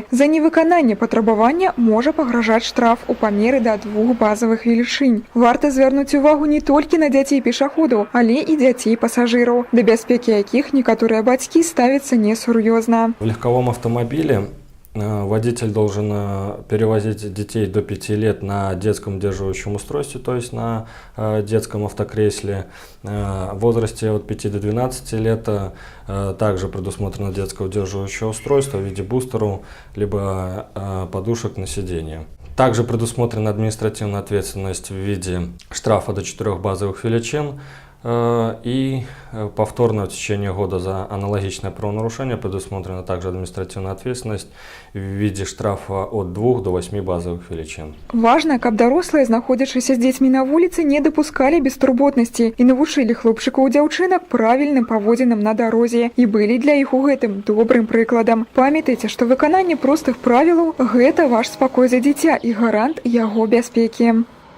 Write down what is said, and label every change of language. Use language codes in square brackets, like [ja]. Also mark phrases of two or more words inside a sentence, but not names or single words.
[be] За невыкананне патрабавання можа пагражаць штраф у памеры да 2 базавых велічынь. Варта звярнуць увагу не толькі на дзяцей-пешаходаў, але і дзяцей-пасажыраў, да бяспекі якіх некаторыя бацькі ставяцца несур'ёзна. [ru] В легковом автомобиле водитель должен перевозить детей до 5 лет на детском удерживающем устройстве, то есть на детском автокресле. В возрасте от 5 до 12 лет также предусмотрено детское удерживающее устройство в виде бустеров, либо подушек на сиденье. Также предусмотрена административная ответственность в виде штрафа до 4 базовых величин. И повторно в течение года за аналогичное правонарушение предусмотрена также административная ответственность в виде штрафа от 2 до 8 базовых величин. Важно, [be] каб дарослыя, знаходзячыся з дзецьмі на вуліцы, не дапускалі беспрыботнасці і навучылі хлопчыкаў і дзяўчынак правільным паводзінам на дарозе і былі для іх у гэтым добрым прыкладам. Памятайце, што выкананне простых правілаў – гэта ваш спакой за дзіця і гарант яго бяспекі.